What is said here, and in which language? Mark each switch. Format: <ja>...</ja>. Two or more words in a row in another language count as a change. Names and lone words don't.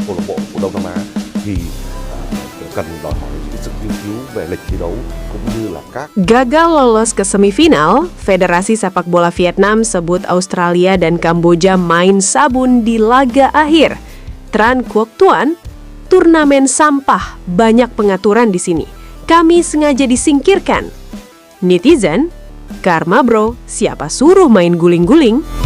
<vi>câu lạc bộ của Đông Nam Á thì cần đòi hỏi sự nghiên cứu về lịch thi đấu cũng như là các.</vi> <id>Gagal lolos ke semifinal, Federasi Sepak Bola Vietnam sebut Australia dan Kamboja main sabun di laga akhir. Tran Quoc Tuan, turnamen sampah, banyak pengaturan di sini. Kami sengaja disingkirkan. Netizen, karma bro, siapa suruh main guling-guling?</id>